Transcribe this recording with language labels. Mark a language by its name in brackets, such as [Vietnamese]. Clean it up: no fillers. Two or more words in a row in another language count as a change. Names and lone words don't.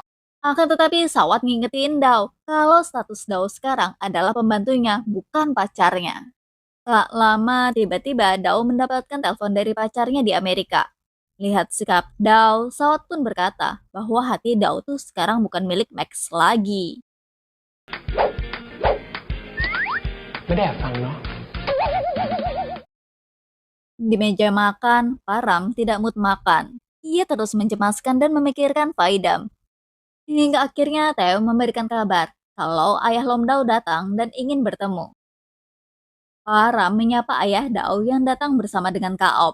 [Indonesian] Akan tetapi Sawat ngingetin Dao kalau status Dao sekarang adalah pembantunya, bukan pacarnya. Tak lama tiba-tiba Dao mendapatkan telepon dari pacarnya di Amerika. Lihat sikap Dao, Sawat pun berkata bahwa hati Dao tuh sekarang bukan milik Max lagi. [Thai] ไม่ได้แอบฟังเนาะ [Indonesian] Di meja makan, Param tidak mood makan. Ia terus mencemaskan dan memikirkan Faidam. Hingga akhirnya Theo memberikan kabar kalau ayah Lomdao datang dan ingin bertemu. Param menyapa ayah Dao yang datang bersama dengan Kaop.